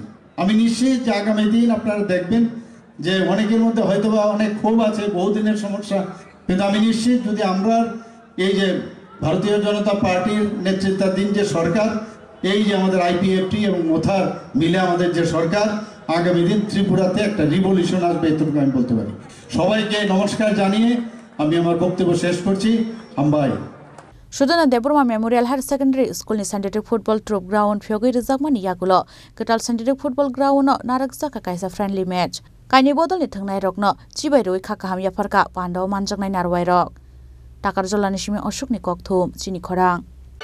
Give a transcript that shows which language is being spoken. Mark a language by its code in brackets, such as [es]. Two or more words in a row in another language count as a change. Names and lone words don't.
[bn] আমি নিশ্চিত যে আগামী দিন আপনারা দেখবেন যে অনেকের মধ্যে হয়তো বা অনেক ক্ষোভ আছে, বহুদিনের সমস্যা, কিন্তু আমি নিশ্চিত যদি আমরা এই যে ভারতীয় জনতা পার্টির নেতৃত্বাধীন যে সরকার, এই যে আমাদের IPFT এবং মোথার মিলে আমাদের যে সরকার, আগামী দিন ত্রিপুরাতে একটা রিভলিউশন আসবে, এটুকু আমি বলতে পারি। সবাইকে নমস্কার জানিয়ে আমি আমার বক্তব্য শেষ করছি। হামবাই। [trp] Sudana Deborma Memorial Higher Secondary School ni Scientific Football Troop Ground Phyogi Rizakman Yagulo Ketal Scientific Football Ground no Narakzaka kaisa [en] friendly match [trp] Kaini bodol ni thangnai rokno Chibai roi khakaham yafarka Pandao manjaknai narwai rok Takar Jolani Shimi Oshuk ni Kokthum Chini Khorang